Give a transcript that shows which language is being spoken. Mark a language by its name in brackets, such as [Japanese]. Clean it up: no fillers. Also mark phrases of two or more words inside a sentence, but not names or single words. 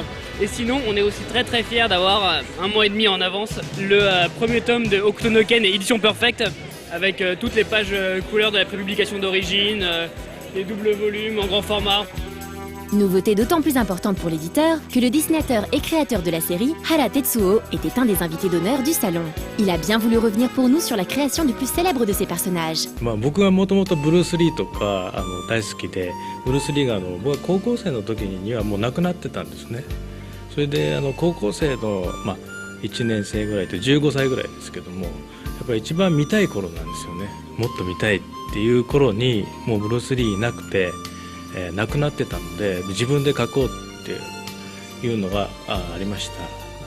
[French] Et sinon, on est aussi très très fiers d'avoir un mois et demi en avance le premier tome de Octonoken et Édition Perfect avec toutes les pages couleurs de la prépublication d'origine, les doubles volumes en grand format. Nouveauté d'autant plus importante pour l'éditeur que le dessinateur et créateur de la série, Hara Tetsuo, était un des invités d'honneur du salon. Il a bien voulu revenir pour nous sur la création du plus célèbre de ses personnages. [Japanese] 僕はもともとブルース・リーとか大好きで、ブルース・リーが僕は高校生の時にはもう亡くなってたんですね。それで高校生の、1年生ぐらいと15歳ぐらいですけども、やっぱり一番見たい頃なんですよね。もっと見たいっていう頃にもうブルース・リーいなくて、亡くなってたので自分で書こうっていうのがありました。